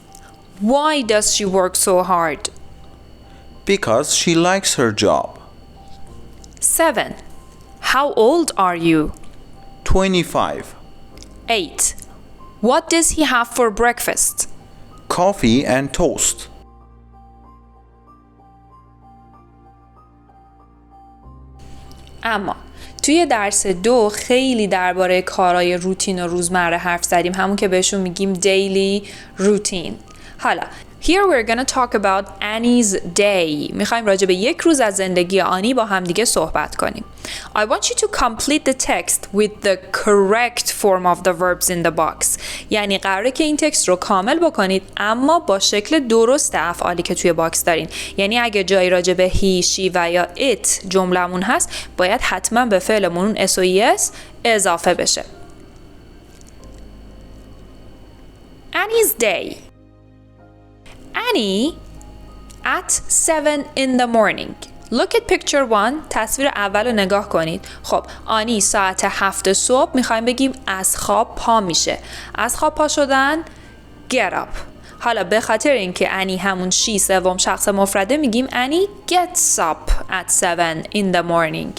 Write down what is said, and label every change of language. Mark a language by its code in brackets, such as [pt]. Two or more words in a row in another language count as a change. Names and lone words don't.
[en] Why does she work so hard? Because she likes her job. 7. How old are you? 25. 8. What does he have for breakfast? Coffee and toast. [fa] اما توی درس 2 خیلی درباره کارهای روتین و روزمره حرف زدیم، همون که بهشون میگیم [en] daily routine. حالا here we're gonna talk about Annie's day. [fa] میخوایم راجع به یک روز از زندگی آنی با هم دیگه صحبت کنیم. [en] I want you to complete the text with the correct form of the verbs in the box. [fa] یعنی قراره که این تکست رو کامل بکنید اما با شکل درست افعالی که توی باکس دارین. یعنی اگه جایی راجع به [en] he, she [fa] و یا it جملمون هست باید حتما به فعلمون s و es اضافه بشه. [en] Annie's day. Annie at 7 in the morning. Look at picture 1. [fa] تصویر اول رو نگاه کنید. خب آنی ساعت 7 صبح میخوایم بگیم از خواب پا میشه. از خواب پا شدن [en] get up. [fa] حالا به خاطر اینکه انی همون she سوم شخص مفرده میگیم [en] Annie gets up at 7 in the morning.